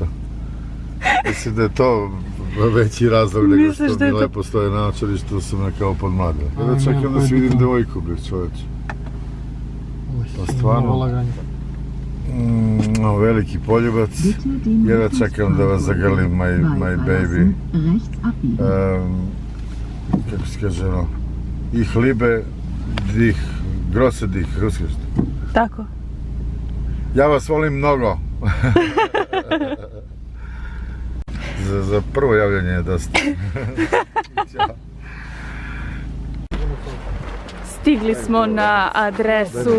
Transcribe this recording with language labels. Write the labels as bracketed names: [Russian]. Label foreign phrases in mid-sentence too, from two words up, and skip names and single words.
[Serbian] Mislim da je to veći razlog nego što mi lepo stoje naočari, što sam me kao podmladio. Ja čekam da se vidim devojku, bre, čoveče. Pa stvarno, veliki poljubac, jedva čekam da vas zagrlim, [English] my baby. [Serbian] Kako se kaže, [German] ich liebe dich, große dich, [Serbian] ruskiš? Tako. Ja vas volim mnogo. Za prvo javljanje je dosta. Stigli smo na adresu.